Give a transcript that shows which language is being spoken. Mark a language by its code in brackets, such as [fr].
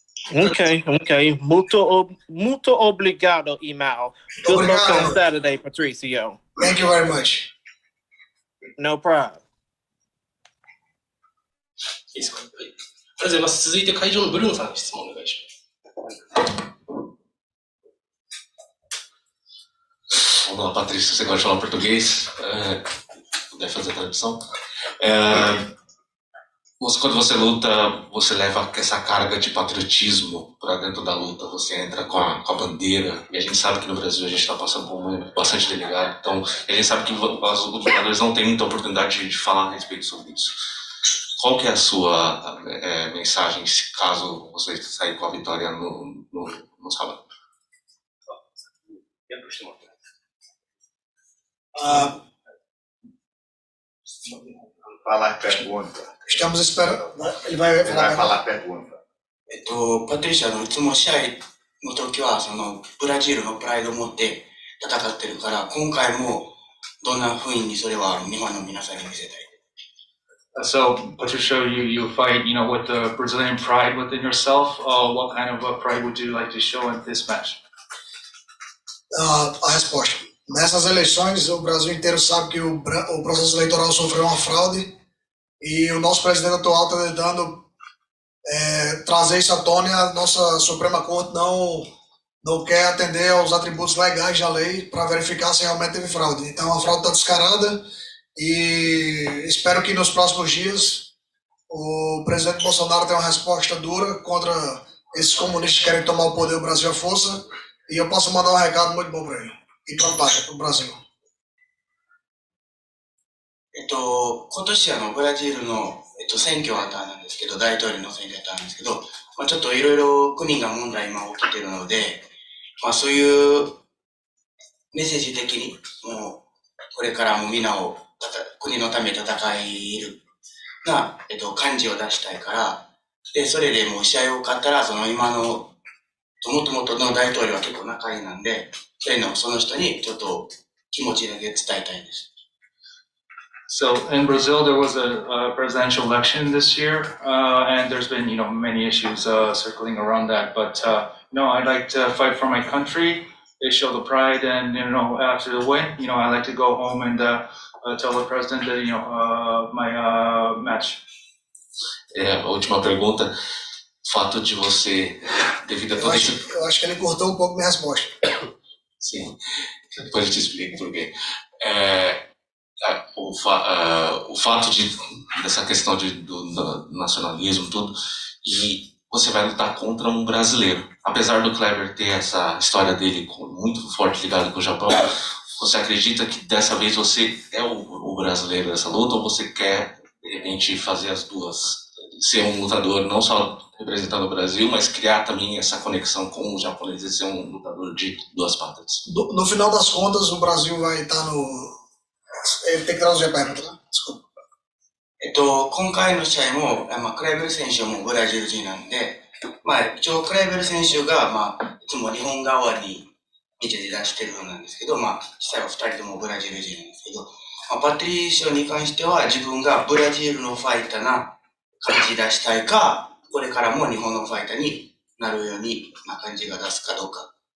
[pt] Okay. Muito obrigado, Imao. [en] Good luck on Saturday, Patricio. Thank you very much. No problem. [ja] いいですか。はい。ありがとうございます。続いて会場のブルーノさんに質問お願いします。 [pt] Olá, Patrício, você gosta de falar português? Puder fazer a tradução? Quando você luta, você leva essa carga de patriotismo para dentro da luta, você entra com a bandeira, e a gente sabe que no Brasil a gente está passando por um momento bastante delicado, então a gente sabe que os lutadores não têm muita oportunidade de falar a respeito sobre isso. Qual que é a sua mensagem caso você sair com a vitória no sábado? Falar pergunta. Estamos esperando. Ele vai falar pergunta. [ja] パトリシャのいつも試合の時はそのブラジルのプライドを持って戦ってるから、今回もどんな風にそれは日本の皆さんに見せたい。 [en] So, Patricio, you fight, with the Brazilian pride within yourself. What kind of pride would you like to show in this match? [pt] A resposta. Nessas eleições, o Brasil inteiro sabe que o processo eleitoral sofreu uma fraude e o nosso presidente atual está tentando trazer isso à tona e a nossa Suprema Corte não quer atender aos atributos legais da lei para verificar se realmente teve fraude. Então, a fraude está descarada e espero que nos próximos dias o presidente Bolsonaro tenha uma resposta dura contra esses comunistas que querem tomar o poder do Brasil à força e eu posso mandar um recado muito bom para ele e para a pátria, para o Brasil. [ja] 今年ブラジルの、選挙があったんですけど、大統領の選挙があったんですけど、ちょっといろいろ国が問題今起きてるので、そういうメッセージ的に、もうこれからもみんなを国のために戦えるな、感じを出したいから、で、それでもう試合を勝ったら、その今の、もともとの大統領は結構仲いいなんで、その人にちょっと気持ちだけ伝えたいです。 [en] So in Brazil, there was a presidential election this year, and there's been, many issues circling around that. But I'd like to fight for my country. They show the pride, and after the win, I like to go home and tell the president that my match. [pt] A última pergunta, fato de você, devido a todo esse... Eu acho que ele cortou um pouco minha resposta. Sim, depois eu te explico por quê. O fato dessa questão do nacionalismo, tudo, e você vai lutar contra um brasileiro. Apesar do Kleber ter essa história dele muito forte ligada com o Japão, você acredita que dessa vez você é o brasileiro dessa luta ou você quer, de repente, fazer as duas? Ser um lutador não só representando o Brasil, mas criar também essa conexão com os japoneses e ser um lutador de duas patas. No final das contas, o Brasil vai estar no... Ele tem que traduzir a pergunta, né? Desculpa. [ja] 今回の試合も、クライベル選手はもうブラジル人なんで、一応クライベル選手が、いつも日本側に見て出してるようなんですけど、実際は2人ともブラジル人なんですけど、パトリーショに関しては自分がブラジルのファイターな感じ出したいか、これからも日本のファイターになるように感じが出すかどうか。